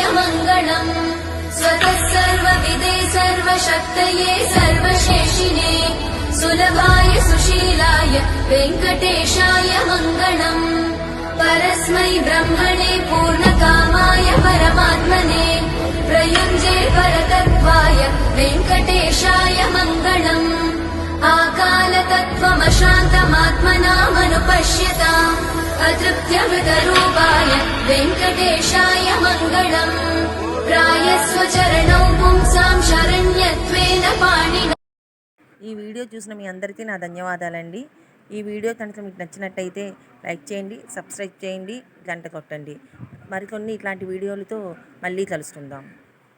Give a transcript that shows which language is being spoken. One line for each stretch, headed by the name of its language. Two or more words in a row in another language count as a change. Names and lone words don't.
Sanskrit: मङ्गलम् स्वतः सर्वविदे सर्वशक्तये सर्वशेषिने सुलभाय सुशीलाय वेङ्कटेशाय मङ्गलम् परस्मै ब्रह्मणे पूर्णकामाय परमात्मने प्रयुञ्जे परतत्त्वाय वेङ्कटेशाय मङ्गलम् आकालतत्त्वमशान्तमात्मनामनुपश्यताम् अतृप्त्यमृतरूपाय वेङ्कटेशाय मङ्गलम् प्रायस्वचरणौ पुंसां शरण्यत्वेन पाणिना.
Telugu: ఈ వీడియో చూసిన మీ అందరికీ నా ధన్యవాదాలండి. ఈ వీడియో కనుక మీకు నచ్చినట్టయితే లైక్ చేయండి, సబ్స్క్రైబ్ చేయండి, గంట కొట్టండి. మరికొన్ని ఇట్లాంటి వీడియోలతో మళ్ళీ కలుసుకుందాం.